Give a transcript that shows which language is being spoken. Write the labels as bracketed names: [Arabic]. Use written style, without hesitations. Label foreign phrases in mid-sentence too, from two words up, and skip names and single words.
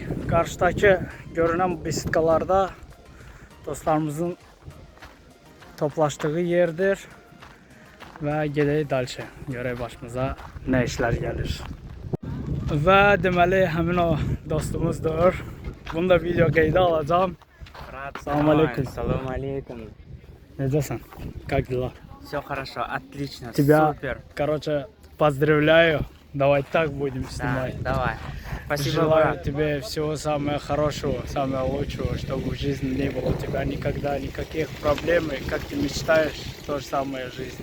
[Azerbaijani] Qarşıdakı görünən besitkalarda dostlarımızın toplaşdığı yerdir. Və gedək dalşı. Görək başımıza nə işlər gəlir. Və deməli həmin o dostumuzdur. Bunu da video qeydə alacağım. Salam aleykum. [Russian] Салам алейкум. [Azerbaijani] Necəsən? [Russian] Как дела? Все хорошо, отлично, Тебя, супер. короче, поздравляю. Давай так будем Да, снимать. давай. Спасибо, Желаю брат. тебе всего самого хорошего, самого лучшего, чтобы в жизни не было у тебя никогда никаких проблем. И как ты мечтаешь, то же самое в жизни.